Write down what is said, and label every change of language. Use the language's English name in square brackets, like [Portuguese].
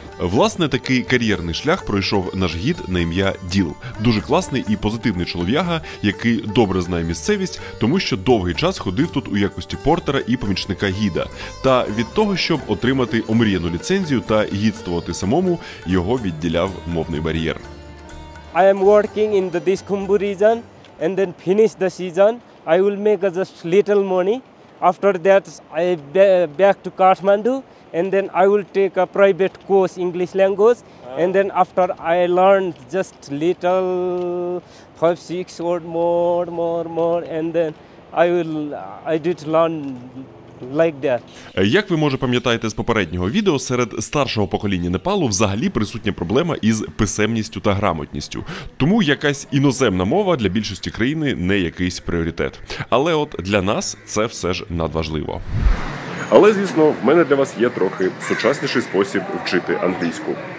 [Ukrainian] Власне, такий кар'єрний шлях пройшов наш гід на ім'я Діл. Дуже класний і позитивний чолов'яга, який добре знає місцевість, тому що довгий час ходив тут у якості портера і помічника гіда. Та від того, щоб отримати омріяну ліцензію та гідствувати самому, його відділяв мовний бар'єр. [English] I am working in this Khumbu region and then finish the season. I will make just little money. After that, I back to Kathmandu and then I will take a private course English language. And then after I learn just little 5-6 word more and then I did learn like that. [Ukrainian] Як ви, може, пам'ятаєте з попереднього відео, серед старшого покоління Непалу взагалі присутня проблема із писемністю та грамотністю. Тому якась іноземна мова для більшості країни не якийсь пріоритет. Але от для нас це все ж надважливо. Але, звісно, в мене для вас є трохи сучасніший спосіб вчити англійську.